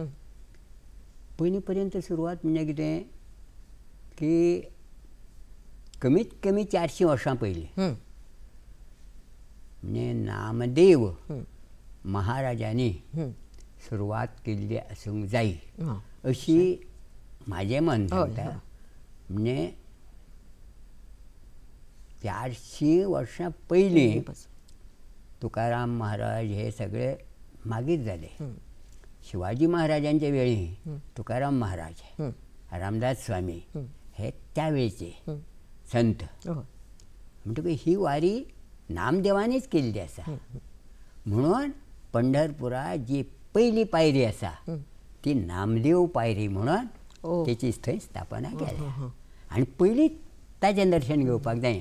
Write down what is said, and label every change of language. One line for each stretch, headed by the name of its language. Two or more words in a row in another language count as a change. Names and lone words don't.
Konkani: पयलीं पर्यंत सुरवात म्हणजे कितें की कमीत कमी 400 वर्सां पयलीं म्हणजे नामदेव महाराजांनी सुरवात केल्ली आसूंक जाय अशी म्हाजें मन सांगता. म्हणजे 400 वर्सां पयलीं तुकाराम महाराज हे सगळे मागीर जाले. शिवाजी महाराजांचे वेळी तुकाराम महाराज, रामदास स्वामी हे त्या वेळचे संत. म्हणटकूच ही वारी नामदेवानीच केल्ली आसा. म्हणून पंढरपुरात जी पयली पायरी आसा ती नामदेव पायरी म्हणून तेची थंय स्थापना केल्या. आनी पयलीं ताचें दर्शन घेवपाक जाय.